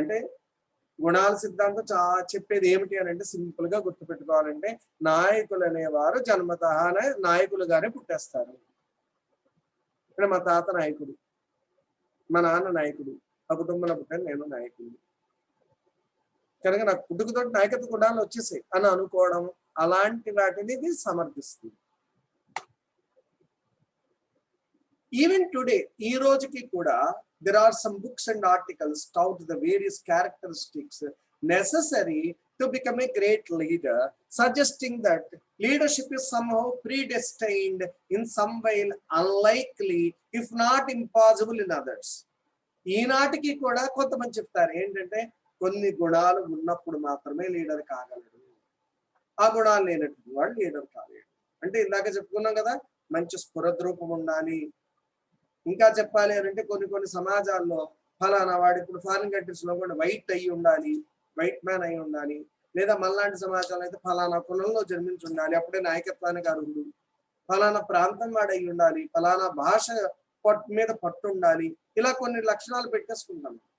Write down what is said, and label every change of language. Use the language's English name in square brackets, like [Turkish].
[Telugu] అంటే గుణాల సిద్ధాంతం చెప్పేది ఏమిటి అని అంటే సింపుల్ గా గుర్తుపెట్టుకోవాలంటే నాయకులు అనేవారు జన్మతహానే నాయకులుగానే పుట్టేస్తారు. ఇక్కడ మా తాత నాయకుడు, మా నాన్న నాయకుడు, ఆ కుటుంబంలో పుట్టాను నేను నాయకుడు కనుక నాకు పుట్టుకతో నాయకత్వ గుణాలు వచ్చేసాయి అని అనుకోవడం, అలాంటి వాటిని ఇది సమర్థిస్తుంది. [English] even today [Telugu] ఈ రోజుకి కూడా [English] there are some books and articles tout the various characteristics necessary to become a great leader, suggesting that leadership is somehow predestined in some way, unlikely if not impossible in others. [Telugu] ఈనాటికి కూడా కొంతమంది చెప్తారు ఏంటంటే కొన్ని గుణాలు ఉన్నప్పుడు మాత్రమే leader కాగలడు, ఆ గుణాలు లేనటువంటి వాడు లీడర్ కాలేడు. అంటే ఇందాక చెప్పుకున్నాం కదా, మంచి స్ఫురద్రూపం ఉండాలి. ఇంకా చెప్పాలి అని అంటే కొన్ని కొన్ని సమాజాల్లో ఫలానా వాడు, ఇప్పుడు ఫారిన్ కంట్రీస్ లో కూడా వైట్ అయ్యి ఉండాలి, వైట్ మ్యాన్ అయి ఉండాలి, లేదా మనలాంటి సమాజాలు అయితే ఫలానా కులంలో జన్మించి ఉండాలి, అప్పుడే నాయకత్వానికి అర్హుడు, ఫలానా ప్రాంతం వాడు అయి ఉండాలి, ఫలానా భాష మీద పట్టు ఉండాలి, ఇలా కొన్ని లక్షణాలు పెట్టేసుకుంటాం.